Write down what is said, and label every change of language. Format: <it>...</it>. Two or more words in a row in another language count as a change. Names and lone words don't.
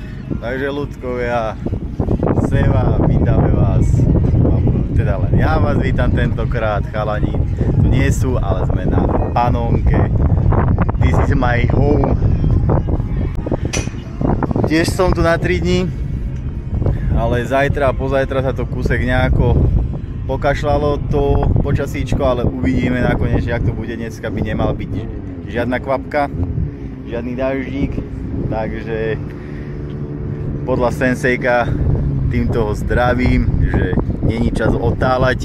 <sk>Takže ľudkovia, Seva, vítame vás. Teda len ja vás vítam tentokrát, chalani. Tu nie sú, ale sme na Panónke.</sk> <en>This is my home.</en> <sk>Tiež som tu na 3 dní, ale zajtra a pozajtra sa to kúsek nejako pokašľalo to počasíčko, ale uvidíme nakoniec, jak to bude. Dneska by nemal byť žiadna kvapka, žiadny daždík, takže podľa sensejka týmto ho zdravím, že není čas otáľať.</sk>